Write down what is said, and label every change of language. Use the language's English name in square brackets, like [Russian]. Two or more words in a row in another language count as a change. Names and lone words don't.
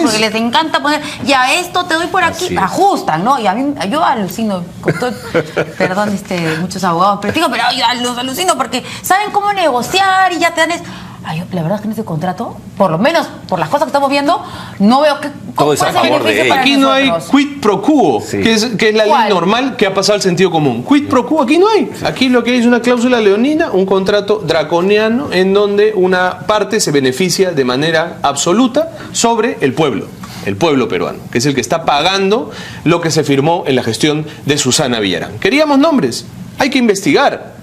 [Spanish] Porque les encanta poner, ya esto te doy por aquí, ajustan, ¿no? Y a mí, yo alucino, perdón, muchos abogados, pero yo los alucino porque saben cómo negociar y ya te dan la verdad es que en este contrato, por lo menos por las cosas que estamos viendo, no veo que todo es a favor de ellos. Aquí no hay [Latin] quid pro quo, [Spanish] que es la ley normal que ha pasado al sentido común. [Latin] Quid pro quo [Spanish] aquí no hay. Aquí lo que hay es una cláusula leonina, un contrato draconiano en donde una parte se beneficia de manera absoluta sobre el pueblo peruano, que es el que está pagando lo que se firmó en la gestión de Susana Villarán. ¿Queríamos nombres? Hay que investigar.